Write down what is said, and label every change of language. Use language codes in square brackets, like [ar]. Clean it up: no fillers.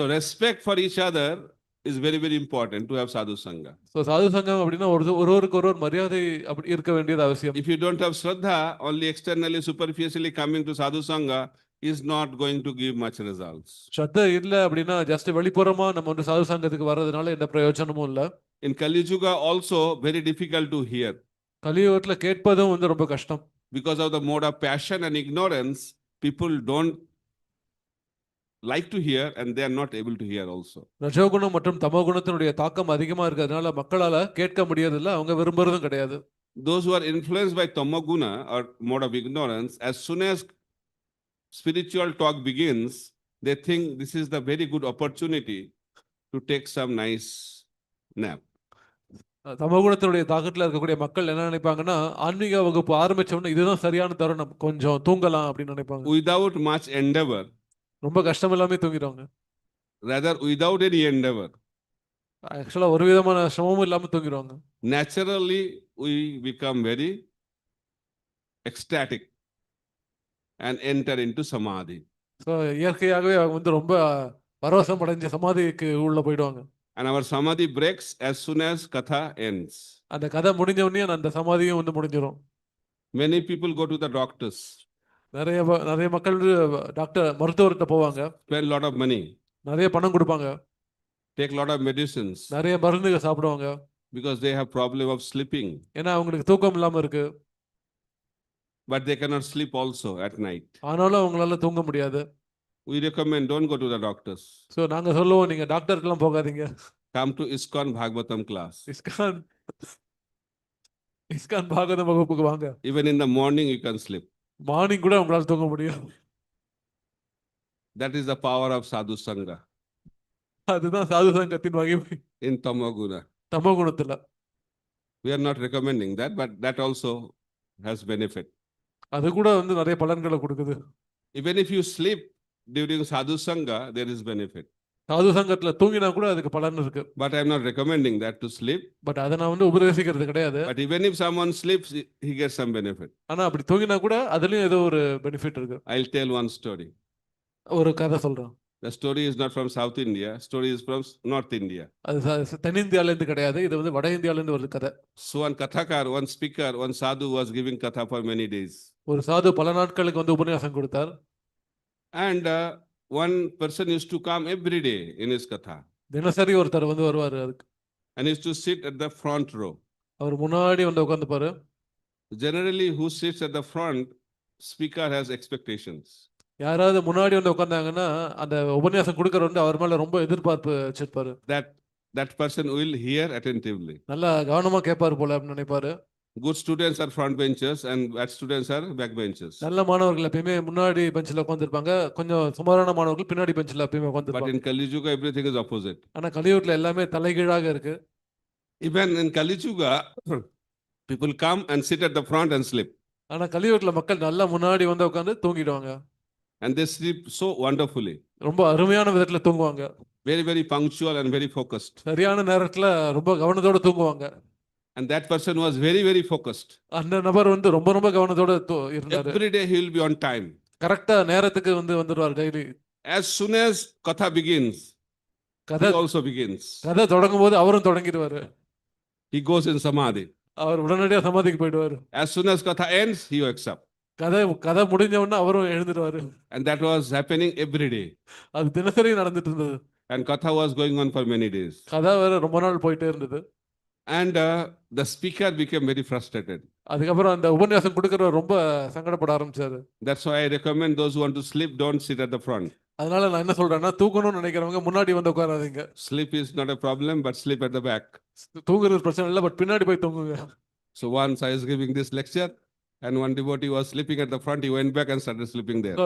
[en] So respect for each other is very, very important to have sadhu sangha. [ta] So சாது சங்கம் அப்படின்னா ஒருவருக்கு ஒருவர் மரியாதை அப்படி இருக்க வேண்டியது அவசியம். [en] If you don't have shraddha, only externally, superficially coming to sadhu sangha is not going to give much results. [ta] ஸ்ரத்த இல்ல அப்படின்னா ஜஸ்ட் வெளிப்புறமா நம்ம வந்து சாது சங்கத்துக்கு வர்றதுனால எந்த பிரயோஜனமும் இல்ல. [en] In Kali Yuga also very difficult to hear. [ta] கலியுகத்துல கேட்பதும் வந்து ரொம்ப கஷ்டம். [en] Because of the mode of passion and ignorance, people don't like to hear and they are not able to hear also. [ta] ரஜோகுணம் மற்றும் தமோகுணத்தினுடைய தாக்கம் அதிகமா இருக்கிறதுனால மக்களால கேட்க முடியறதில்ல, அவங்க விரும்புறதும் கிடையாது. [en] Those who are influenced by tamoguna or mode of ignorance, as soon as spiritual talk begins, they think this is the very good opportunity to take some nice nap. [ta] தமோகுணத்தினுடைய தாக்கத்துல இருக்கக்கூடிய மக்கள் என்ன நினைப்பாங்கன்னா, ஆன்மீக வகுப்பு ஆரம்பிச்ச உடனே இதுதான் சரியான தருணம், கொஞ்சம் தூங்கலாம் அப்படின்னு நினைப்பாங்க. [en] Without much endeavor. [ta] ரொம்ப கஷ்டம் இல்லாம தூங்கிடுவாங்க. [en] Rather without any endeavor. [ta] ஆக்சுவலா ஒரு விதமான சிரமமும் இல்லாம தூங்கிடுவாங்க. [en] Naturally we become very ecstatic and enter into samadhi. [ta] So இயற்கையாகவே அவங்க வந்து ரொம்ப பரவசம் அடைஞ்ச சமாதிக்கு உள்ள போயிடுவாங்க. [en] And our samadhi breaks as soon as katha ends. [ta] அந்த கதை முடிஞ்ச உடனே அந்த சமாதியும் வந்து முடிஞ்சிடும். [en] Many people go to the doctors. [ta] நிறைய மக்கள் டாக்டர் மருத்துவர்கிட்ட போவாங்க. [en] Spend lot of money. [ta] நிறைய பணம் கொடுப்பாங்க. [en] Take lot of medicines. [ta] நிறைய மருந்துகள் சாப்பிடுவாங்க. [en] Because they have problem of sleeping. [ta] ஏன்னா அவங்களுக்கு தூக்கம் இல்லாம இருக்கு. [en] But they cannot sleep also at night. [ta] ஆனாலும் அவங்களால தூங்க முடியாது. [en] We recommend don't go to the doctors. [ta] So நாங்க சொல்லுவோம், நீங்க டாக்டருக்கெல்லாம் போகாதீங்க. [en] Come to ISKCON Bhagavatam class. [ta] ISKCON Bhagavatam வகுப்புக்கு வாங்க. [en] Even in the morning you can sleep. [ta] Morning கூட உங்களால தூங்க முடியும். [en] That is the power of sadhu sangha. [ta] அதுதான் சாது சங்கத்தின் மகிமை. [en] In tamoguna. [ta] தமோகுணத்துல. [en] We are not recommending that, but that also has benefit. [ta] அது கூட வந்து நிறைய பலன்களை கொடுக்குது. [en] Even if you sleep during sadhu sangha, there is benefit. [ta] சாது சங்கத்துல தூங்கினா கூட அதுக்கு பலன் இருக்கு. [en] But I am not recommending that to sleep. [ta] But அதை நான் வந்து உபதேசிக்கிறது கிடையாது. [en] But even if someone sleeps, he gets some benefit. [ta] ஆனா அப்படி தூங்கினா கூட அதுலயும் ஏதோ ஒரு பெனிஃபிட் இருக்கு. [en] I'll tell one story. [ta] ஒரு கதை சொல்றேன். [en] The story is not from South India. Story is from North India. [ta] அது தென்னிந்தியால இருந்து கிடையாது, இது வந்து வட இந்தியால இருந்து ஒரு கதை. [en] So one kathakar, one speaker, one sadhu was giving katha for many days. [ta] ஒரு சாது பல நாட்களுக்கு வந்து உபன்யாசம் கொடுத்தார். [en] And one person used to come every day in his katha. [ta] தினசரி ஒருத்தர் வந்து வருவாரு அதுக்கு. [en] And used to sit at the front row. [ta] அவர் முன்னாடி வந்து உட்கார்ந்துப்பாரு. [en] Generally, who sits at the front, speaker has expectations. [ta] யாராவது முன்னாடி வந்து உட்கார்ந்தாங்கன்னா அந்த உபன்யாசம் கொடுக்கறவர் வந்து அவர் மேல ரொம்ப எதிர்பார்ப்பு வச்சிருப்பாரு. [en] That person will hear attentively. [ta] நல்லா கவனமா கேட்பாரு போல அப்படின்னு நினைப்பாரு. [en] Good students are front benchers and bad students are back benchers. [ta] நல்ல மாணவர்கள் எப்பயுமே முன்னாடி பெஞ்சில உட்கார்ந்திருப்பாங்க, கொஞ்சம் சுமாரான மாணவர்கள் பின்னாடி பெஞ்சில எப்பயுமே [en] But [ta] உட்கார்ந்திருப்பாங்க. [en] in Kali Yuga, everything is opposite. [ta] ஆனா கலியுகத்துல எல்லாமே தலைகீழாக இருக்கு. [en] Even in Kali Yuga, people come and sit at the front and sleep. [ta] ஆனா கலியுகத்துல மக்கள் நல்லா முன்னாடி வந்து உட்கார்ந்து தூங்கிடுவாங்க. [en] And they sleep so wonderfully. [ta] ரொம்ப அருமையான விதத்துல தூங்குவாங்க. [en] Very, very punctual and very focused. [ta] சரியான நேரத்துல ரொம்ப கவனத்தோட தூங்குவாங்க. [en] And that person was very, very focused. [ta] அந்த நபர் வந்து ரொம்ப ரொம்ப கவனத்தோட இருந்தாரு. [en] Every day he will be on time. [ta] கரெக்டா நேரத்துக்கு வந்து வந்துருவார் daily. [en] As soon as katha begins, [ta] கதை [en] he also begins. [ta] கதை தொடங்கும் போது அவரும் தொடங்கிடுவாரு. [en] He goes in samadhi. [ta] அவர் உடனடியா சமாதிக்கு போயிடுவாரு. [en] As soon as katha ends, he wakes up. [ta] கதை முடிஞ்ச உடனே அவரும் எழுந்துடுவாரு. [en] And that was happening every day. [ta] அது தினசரி நடந்துட்டு இருந்தது. [en] And katha was going on for many days. [ta] கதை வேற ரொம்ப நாள் போயிட்டே இருந்தது. [en] And the speaker became very frustrated. [ta] அதுக்கப்புறம் அந்த உபன்யாசம் கொடுக்கறவர் ரொம்ப சங்கடப்பட ஆரம்பிச்சாரு. [en] That's why I recommend those who want to sleep, don't sit at the front. [ta] அதனால நான் என்ன சொல்றேன்னா, தூங்கணும்னு நினைக்கிறவங்க முன்னாடி வந்து உட்காராதீங்க. [en] Sleep is not a problem, but sleep at the back. [ta] தூங்குறது பிரச்சனை இல்லை, பட் பின்னாடி போய் தூங்குங்க. [en] So once I was giving this lecture, and one devotee was sleeping at the front. He went back and started sleeping there.